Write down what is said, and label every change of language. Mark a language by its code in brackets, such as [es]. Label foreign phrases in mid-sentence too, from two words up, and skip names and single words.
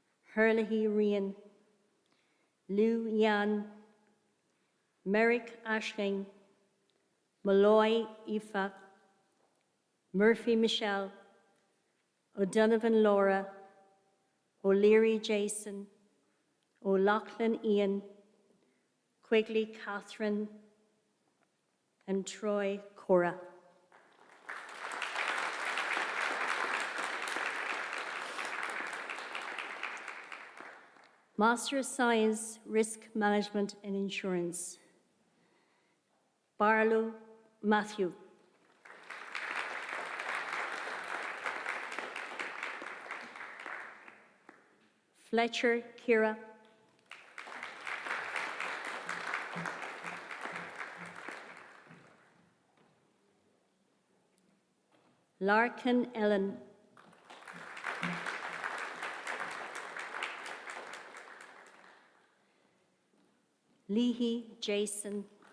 [en] Hurley Rian, Liu Yan, Merrick Ashling, Malloy Aoife, Murphy Michelle, O'Donovan Laura, O'Leary Jason, O'Loughlin Ian, Quigley Catherine, and Troy Cora. Master of Science, Risk Management and Insurance, Barlow Matthew. Fletcher Kira. Larkin Ellen. Leahy Jason.